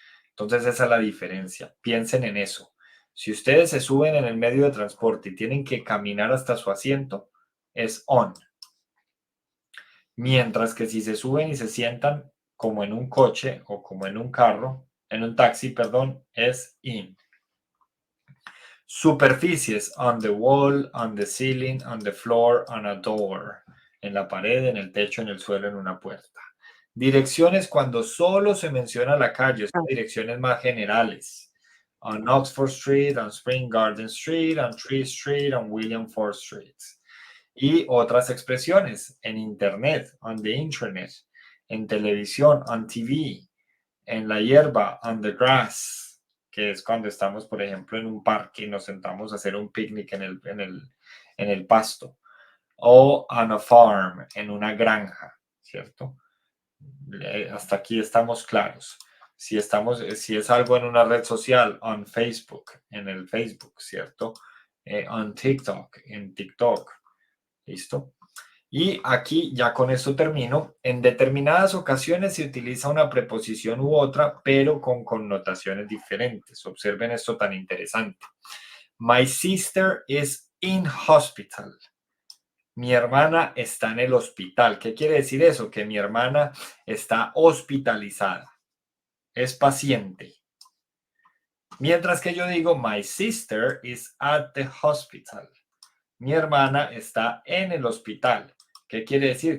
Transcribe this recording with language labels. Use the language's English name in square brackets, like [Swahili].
[Spanish] Entonces esa es la diferencia. Piensen en eso. Si ustedes se suben en el medio de transporte y tienen que caminar hasta su asiento, es on. Mientras que si se suben y se sientan como en un coche o como en un carro, en un taxi, perdón, es in. [English] Superficies, on the wall, on the ceiling, on the floor, on a door. [Spanish] En la pared, en el techo, en el suelo, en una puerta. Direcciones cuando solo se menciona la calle, son direcciones más generales. [English] On Oxford Street, on Spring Garden Street, on Tree Street, on William Ford Street. [Spanish] Y otras expresiones en Internet, [English] on the Internet, [Spanish] en televisión, [English] on TV, [Spanish] en la hierba, [English] on the grass, [Spanish] que es cuando estamos, por ejemplo, en un parque y nos sentamos a hacer un picnic en el pasto. O [English] on a farm, [Spanish] en una granja, ¿cierto? Hasta aquí estamos claros. Si es algo en una red social, [English] on Facebook, [Spanish] en el Facebook, ¿cierto? [English] On TikTok, [Spanish] en TikTok. ¿Listo? Y aquí ya con esto termino. En determinadas ocasiones se utiliza una preposición u otra, pero con connotaciones diferentes. Observen esto tan interesante. [English] My sister is in hospital. [Spanish] Mi hermana está en el hospital. ¿Qué quiere decir eso? Que mi hermana está hospitalizada. Es paciente. Mientras que yo digo, [English] my sister is at the hospital. [Spanish] Mi hermana está en el hospital. ¿Qué quiere decir?